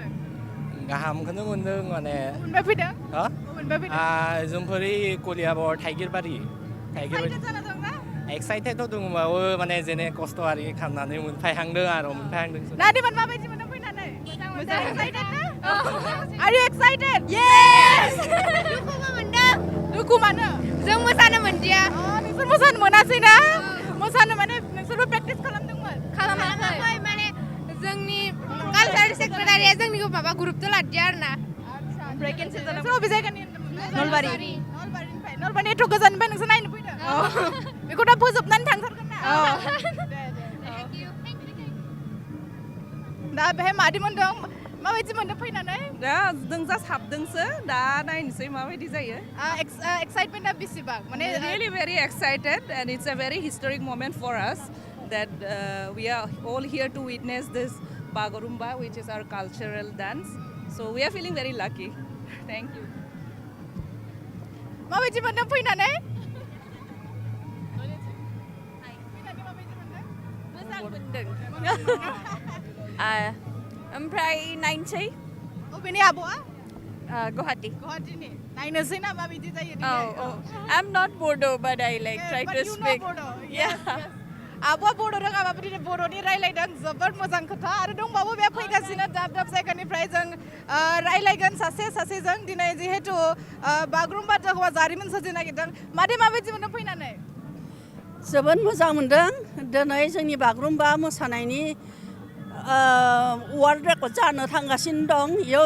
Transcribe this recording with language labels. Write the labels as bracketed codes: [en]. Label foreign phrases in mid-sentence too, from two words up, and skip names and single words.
[brx] गाहामखौनो मोनदों माने अबेनिफ्राय फैदों हा अबेनिफ्राय फैदों जोंफोर कलियाबर थाइगिरबारि एक्साइटेड जाना दं ना एक्साइटेड दङबाबो माने जेने खस्थ' आरि खालामनानै मोनफायहांदों आरो मोनफायहांदों नारिमोन माबायदि मोनदों फैनानै मोजां एक्साइटेड ना [en] Are you excited? Yes! [brx] दुखुबो मोनदों दुखु मानो जों मोसानो मोनदिया नोंसोर मोसानो मोनासै ना मोसानो माने नोंसोरबो प्रेक्टिस खालामदोंमोन खालामाखै माने जोंनि कालचार सेक्रेटारिया जोंनिखौ माबा ग्रुपथ' लादिया आरोना ओमफ्राय केनसेल जादों नोंसोर बबे जायगानि नलबारि नलबारि एथ' गोजाननिफ्राय नोंसोर नायनो फैदों बेखौ दा फोजोबनानै थांथारगोन ना दा बेहाय मादै मोनदों माबायदि मोनदों फैनानै दा जों जास्ट हाबदोंसो दा नायनोसै माबायदि जायो एक्साइटमेन्टआ बेसेबां माने [en] really very excited and it's a very historic moment for us that we are all here to witness this Bagurumba which is our cultural dance so we are feeling very lucky thank you [brx] माबायदि मोनदों फैनानै ओमफ्राय नायनोसै अबेनि आब'आ गुवाहाटी गुवाहाटीनि नायनोसै ना माबायदि जायो [en] I'm not Bodo but I like try to speak [brx] आब'आ बड' रोङाबाबो दिनै बर'नि रायलायदों जोबोद मोजां खोथा आरो दंबावो बे फैगासिनो दाब दाब जायगानिफ्राय जों रायलायगोन सासेजों दिनै जिहेतु बागुरुम्बा दोहौआ जारिमिन सोरजिनो नागिरदों मादै माबायदि मोनदों फैनानै जोबोद मोजां मोन्दों दिनै जोंनि बागुरुम्बा मोसानायनि वार्ल्ड रेकर्ड जानो थांगासिनो दं बेयाव